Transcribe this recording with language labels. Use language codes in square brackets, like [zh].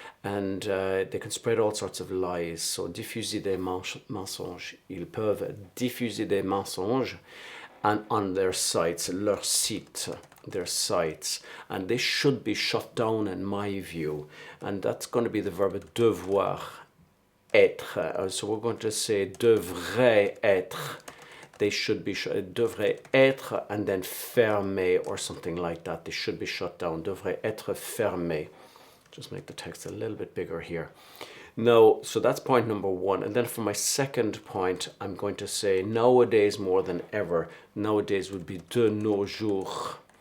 [en] And they can spread all sorts of lies. So [fr] diffuser des mensonges. Ils peuvent diffuser des mensonges [en] and on their sites, their sites, and they should be shut down in my view. And that's going to be the verb [fr] devoir être. [en] So we're going to say [fr] devrait être. [en] They should be [fr] devrait être, [en] and then fermé or something like that. They should be shut down. [fr] Devrait être fermé. [en] Just make the text a little bit bigger here. No, so that's point number one. And then for my second point, I'm going to say nowadays more than ever. Nowadays would be [fr] de nos jours.